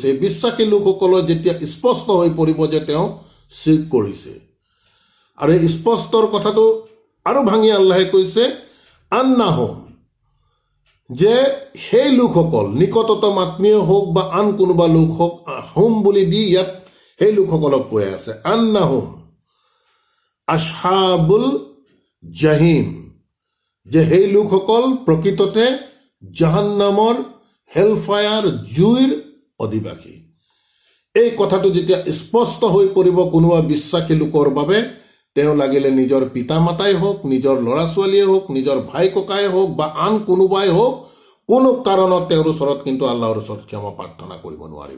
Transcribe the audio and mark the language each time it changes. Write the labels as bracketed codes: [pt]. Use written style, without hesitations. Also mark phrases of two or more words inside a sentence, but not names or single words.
[as] এই বিশ্বাসী লোকসকলৰ যেতিয়া স্পষ্ট হৈ পৰিব যে তেওঁ শিৰ্ক কৰিছে, আৰু এই স্পষ্টৰ কথাটো আৰু ভাঙি আল্লাহে কৈছে আন্নাহুম, যে সেই লোকসকল, নিকটতম আত্মীয় হওক বা আন কোনোবা লোক হওক, হুম বুলি দি ইয়াত সেই লোকসকলক কৈ আছে, [ar] أنهم أصحاب الجحيم, [as] যে সেই লোকসকল প্ৰকৃততে জাহান্নামৰ হেলফায়াৰ, জুইৰ অধিবাসী। এই কথাটো যেতিয়া স্পষ্ট হৈ পৰিব কোনোবা বিশ্বাসী লোকৰ বাবে, তেওঁ লাগিলে নিজৰ পিতা মাতাই হওক, নিজৰ ল'ৰা ছোৱালীয়ে হওক, নিজৰ ভাই ককাই হওক বা আন কোনোবাই হওক, কোনো কাৰণত তেওঁৰ ওচৰত কিন্তু আল্লাহৰ ওচৰত ক্ষমা প্ৰাৰ্থনা কৰিব নোৱাৰিব।